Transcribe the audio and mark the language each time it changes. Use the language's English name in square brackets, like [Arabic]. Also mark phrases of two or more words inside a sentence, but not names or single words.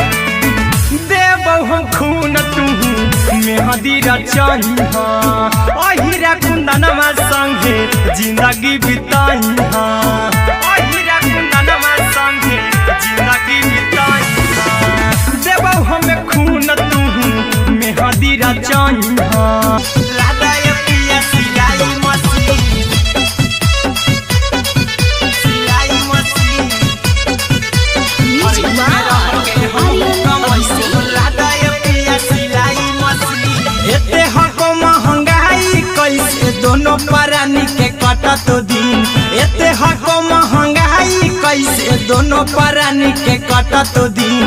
[Magahi] देबौ हम खून तू मेहदी रचही अहिरा कुंदनमा संगे जिंदगी बिताई, अहिरा कुंदनमा संगे जिंदगी बिताई। देबौ हमें खून तू मेहदी रचही। लादाय पिया सिलाई मशीन, सिलाई मशीन। [English] म्यूजिक बाय आर्यन अभिषेक। [Magahi] लादाय पिया सिलाई मशीन। एते हको महंगाई कैसे दोनों परानी के कटत दिन, एते हको महंगाई कैसे दोनों परानी के कटत दिन।